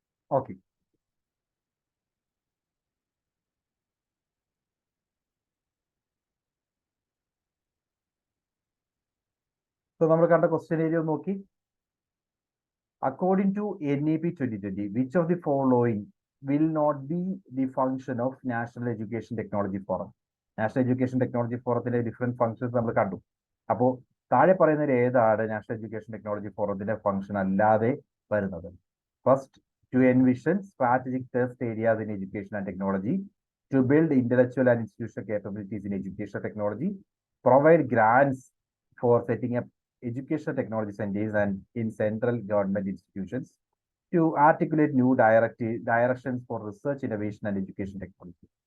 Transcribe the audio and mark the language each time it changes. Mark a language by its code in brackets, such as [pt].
[ml] Okay, so നമ്മൾ കണ്ട question area നോക്കി. [en] According to NEP 2020, which of the following will not be the function of National Education Technology Forum? [ml] National education technology ഫോറത്തിന്റെ different functions നമ്മൾ കണ്ടു. അപ്പോൾ താഴെ പറയുന്നതിൽ ഏതാണ് നാഷണൽ എഡ്യൂക്കേഷൻ ടെക്നോളജി ഫോറത്തിന്റെ ഫംഗ്ഷൻ അല്ലാതെ വരുന്നത്? [en] First, to envision strategic test areas in education and technology, to build intellectual and institutional capabilities in education technology, provide grants for setting up educational technology centers and in central government institutions, to articulate new directions for research, innovation and education technology.